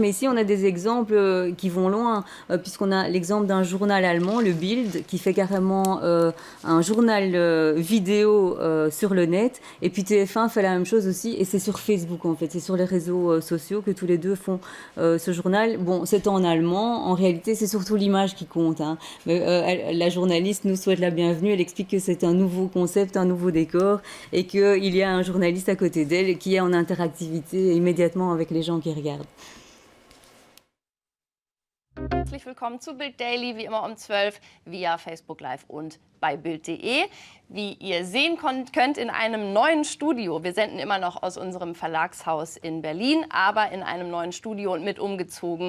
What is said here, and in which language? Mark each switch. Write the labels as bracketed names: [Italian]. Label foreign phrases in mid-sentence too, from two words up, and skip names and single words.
[French] Mais ici, on a des exemples qui vont loin, puisqu'on a l'exemple d'un journal allemand, le Bild, qui fait carrément un journal vidéo sur le net, et puis TF1 fait la même chose aussi, et c'est sur Facebook en fait, c'est sur les réseaux sociaux que tous les deux font ce journal. Bon, c'est en allemand, en réalité c'est surtout l'image qui compte, hein. Mais, la journaliste nous souhaite la bienvenue, elle explique que c'est un nouveau concept, un nouveau décor, et qu'il y a un journaliste à côté d'elle qui est en interactivité immédiatement avec les gens qui regardent. [German] Herzlich willkommen zu Bild Daily, wie immer um 12 via Facebook Live und bei Bild.de. Wie ihr sehen könnt, in einem neuen Studio. Wir senden immer noch aus unserem Verlagshaus in Berlin, aber in einem neuen Studio und mit umgezogen.